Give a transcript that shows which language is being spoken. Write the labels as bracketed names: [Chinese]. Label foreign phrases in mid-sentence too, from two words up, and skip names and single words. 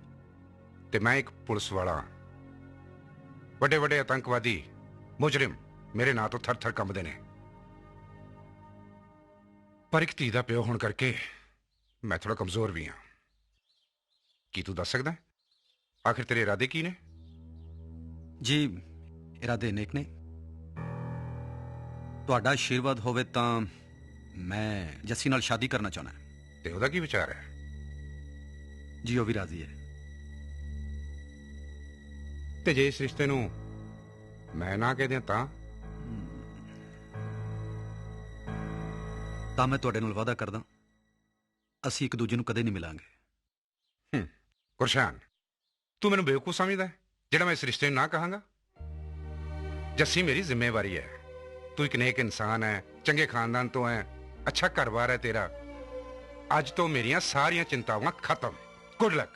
[Punjabi] ਤੇ ਮੈਂ ਇੱਕ ਪੁਲਿਸ ਵਾਲਾ, ਵੱਡੇ ਵੱਡੇ ਅੱਤਵਾਦੀ ਮੁਜਰਿਮ ਮੇਰੇ ਨਾਂ ਤੋਂ ਥਰ ਥਰ ਕੰਬਦੇ ਨੇ, ਪਰ ਇੱਕ ਧੀ ਦਾ ਪਿਓ ਹੋਣ ਕਰਕੇ ਮੈਂ ਥੋੜ੍ਹਾ ਕਮਜ਼ੋਰ ਵੀ ਹਾਂ। ਕੀ ਤੂੰ ਦੱਸ ਸਕਦਾ ਹੈਂ ਆਖ਼ਿਰ ਤੇਰੇ ਇਰਾਦੇ ਕੀ ਨੇ? ਜੀ ਇਰਾਦੇ ਨੇਕ ਨੇ। ਤੁਹਾਡਾ ਆਸ਼ੀਰਵਾਦ ਹੋਵੇ ਤਾਂ ਮੈਂ ਜੱਸੀ ਨਾਲ ਸ਼ਾਦੀ ਕਰਨਾ ਚਾਹੁੰਦਾ। ਤੇ ਉਹਦਾ ਕੀ ਵਿਚਾਰ ਹੈ? ਜੀ ਉਹ ਵੀ ਰਾਜ਼ੀ ਹੈ। ਤੇ ਜੇ ਇਸ ਰਿਸ਼ਤੇ ਨੂੰ ਮੈਂ ਨਾ ਕਹਿ ਦਿਆਂ ਤਾਂ? ਤਾਂ ਮੈਂ ਤੁਹਾਡੇ ਨਾਲ ਵਾਅਦਾ ਕਰਦਾ ਅਸੀਂ ਇੱਕ ਦੂਜੇ ਨੂੰ ਕਦੇ ਨਹੀਂ ਮਿਲਾਂਗੇ। ਗੁਰਸ਼ਾਨ, ਤੂੰ ਮੈਨੂੰ ਬੇਵਕੂਫ ਸਮਝਦਾ ਹੈ ਜਿਹੜਾ ਮੈਂ ਇਸ ਰਿਸ਼ਤੇ ਨੂੰ ਨਾ ਕਹਾਂਗਾ? ਜੱਸੀ ਮੇਰੀ ਜ਼ਿੰਮੇਵਾਰੀ ਹੈ। ਤੂੰ ਇੱਕ ਨੇਕ ਇਨਸਾਨ ਹੈਂ, ਚੰਗੇ ਖ਼ਾਨਦਾਨ ਤੋਂ ਹੈਂ, ਅੱਛਾ ਘਰ-ਬਾਰ ਹੈ ਤੇਰਾ। ਅੱਜ ਤਾਂ ਮੇਰੀਆਂ ਸਾਰੀਆਂ ਚਿੰਤਾਵਾਂ ਖ਼ਤਮ। [English] good luck.